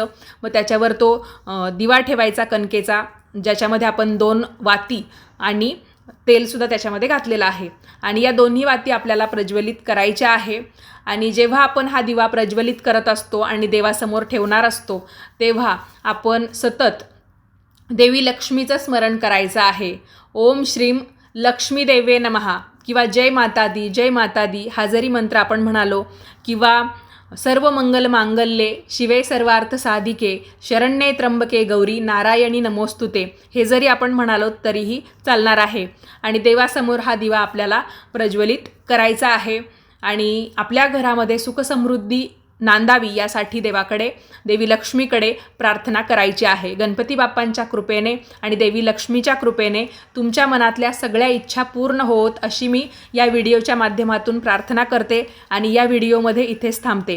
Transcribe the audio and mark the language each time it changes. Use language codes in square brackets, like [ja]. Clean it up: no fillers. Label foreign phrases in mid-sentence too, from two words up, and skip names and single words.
[mr] मग त्याच्यावर तो दिवा ठेवायचा कणकेचा, ज्याच्यामध्ये आपण 2 वाती आणि तेलसुद्धा त्याच्यामध्ये घातलेलं आहे. आणि या दोन्ही वाती आपल्याला प्रज्वलित करायच्या आहे. आणि जेव्हा आपण हा दिवा प्रज्वलित करत असतो आणि देवासमोर ठेवणार असतो तेव्हा आपण सतत देवी लक्ष्मीचं स्मरण करायचं आहे. [sa] ओम श्रीम लक्ष्मी देवे नमः [mr] किंवा [hi] जय माता दी [mr] हा जरी मंत्र आपण म्हणालो किंवा [sa] सर्व मंगल मांगल्ये शिवे सर्वार्थ साधिके शरण्ये त्र्यंबके गौरी नारायणी नमोस्तुते [mr] हे जरी आपण म्हणालो तरीही चालणार आहे. आणि देवासमोर हा दिवा आपल्याला प्रज्वलित करायचा आहे आणि आपल्या घरामध्ये सुखसमृद्धी नांदावी यासाठी देवी लक्ष्मीकडे प्रार्थना करायची आहे. गणपती बाप्पांच्या कृपेने आणि देवी लक्ष्मीच्या कृपेने तुमच्या मनातल्या सगळ्या इच्छा पूर्ण होत अशी मी या व्हिडिओच्या माध्यमातून प्रार्थना करते आणि या व्हिडिओमध्ये इथेच थांबते.